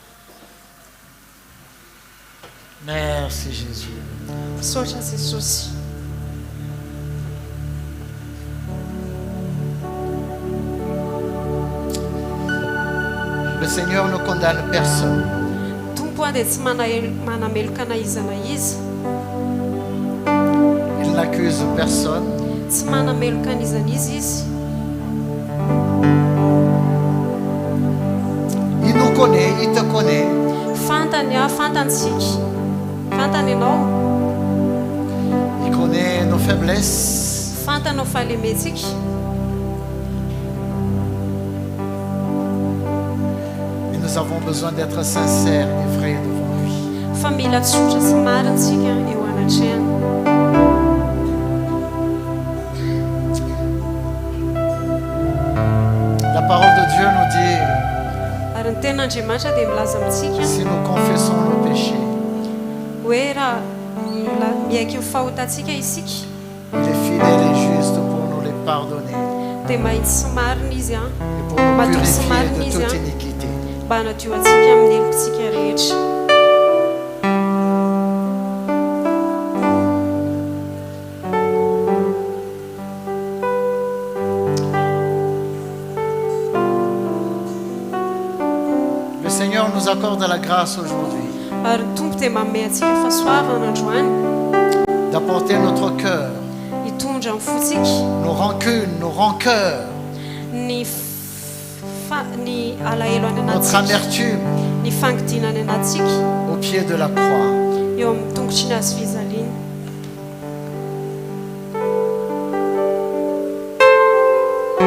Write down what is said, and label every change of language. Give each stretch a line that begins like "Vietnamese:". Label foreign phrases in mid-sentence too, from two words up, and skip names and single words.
French: Merci Jésus.
Malagasy: Misaotra Jesosy.
French: Le Seigneur ne condamne personne.
Malagasy: Tompo a dia tsy manameloka naizana izy,
French: Il n'accuse personne.
Malagasy: tsy manameloka an'izana izy.
French: Il nous connaît, il te connaît.
Malagasy: Fantany a, fantantsika. Fantany ianao,
French: Il connaît nos faiblesses.
Malagasy: fantanao fahalementsika.
French: Et nous avons besoin d'être sincères et vrais devant lui.
Malagasy: Fa mila tsotra sy marintsika eo anatrehany.
French: La parole de Dieu nous dit,
Malagasy: Ary ny ten'Andriamanitra dia milaza amintsika
French: si nous confessons nos péchés,
Malagasy: hoe raha miaiky ny fahotantsika isika,
French: il est fidèle et juste pour nous les pardonner
Malagasy: dia mahitsy sy marina izy a,
French: et pour nous
Malagasy: matoky sy
French: purifier
Malagasy: marina
French: de
Malagasy: izy
French: toute a, iniquité.
Malagasy: mba hanadio antsika amin'ny helokontsika rehetra.
French: Le Seigneur nous accorde la grâce aujourd'hui
Malagasy: Ary ny Tompo dia manome antsika fahasoavana androany,
French: d'apporter notre cœur,
Malagasy: hitondra amin'ny fontsika
French: nos rancunes, nos rancœurs,
Malagasy: ny ny alahelo any
French: notre
Malagasy: anatsika,
French: amertume
Malagasy: ny fangidinany anatsika
French: au pied de la croix.
Malagasy: eo amin'ny tongotry ny azo fizaliana.